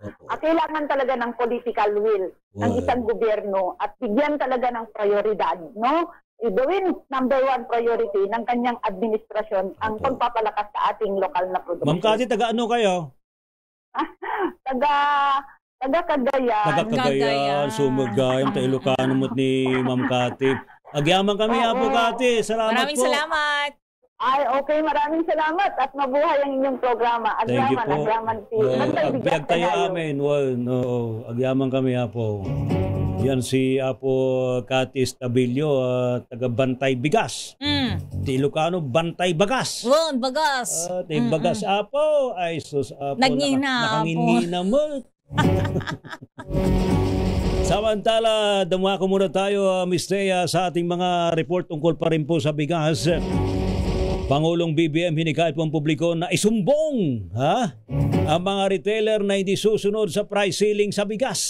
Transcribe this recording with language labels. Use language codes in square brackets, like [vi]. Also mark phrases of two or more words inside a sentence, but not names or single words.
[tl] Kailangan talaga ng [en] political will [tl] ng isang gobyerno at bigyan talaga ng prioridad, no? Gawin [en] number 1 priority [tl] ng kanyang administrasyon ang pagpapalakas sa ating lokal na produksyon. Ma'am Cathy, taga-ano kayo? Taga Cagayan. Taga-Cagayan, Sumagayan, Ilocano mo't ni Ma'am Cathy. [ilo] Agyaman kami, Apo Cathy. Salamat [tl] Maraming po. salamat. Ay, okay. Maraming salamat at mabuhay ang inyong programa. [en] Thank you po. [ilo] Agyaman si Agbyag tayo amin. Agyaman kami, Apo. [tl] Yan si Apo Cathy Stabilio, taga-Bantay Bigas. [ilo] Ti Ilocano, Bantay Bagas. Bagas. Bagas, Apo. Ay, sus, Apo. Nagngina, Apo. Nakangingina mo. [tl] Samantala, dumako muna tayo, Miss Thea, sa ating mga report tungkol pa rin po sa bigas. Pangulong BBM hinikayat po ang publiko na isumbong ang mga retailer na hindi susunod sa [en] price ceiling [tl] sa bigas.